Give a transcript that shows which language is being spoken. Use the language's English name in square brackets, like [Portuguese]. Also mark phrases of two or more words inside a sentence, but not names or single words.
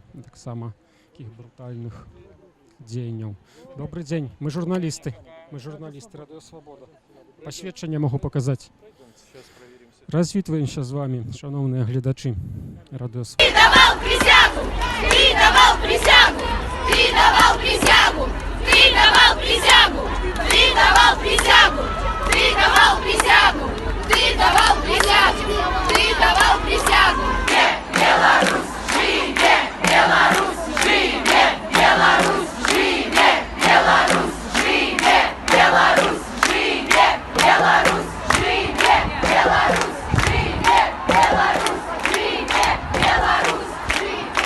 [Belarusian] Таксама такіх брутальных дзеянняў. Добрый дзень, мы журналісты. Мы журналісты Радыё Свабода. Пасведчанне могу паказаць. Развітваемся з вами, шановныя гледачы Радыё Свабода. [Russian] Ты давал присягу! Ты давал присягу! Ты давал присягу! Ты давал присягу! Ты давал присягу! Ты давал присягу! Ты давал присягу! Ты давал присягу! [Belarusian] Беларусь, живе! Беларусь, живе! Беларусь, живе! Беларусь, живе! Беларусь, живе! Беларусь, живе! Беларусь, живе! Беларусь, живе! Беларусь, живе!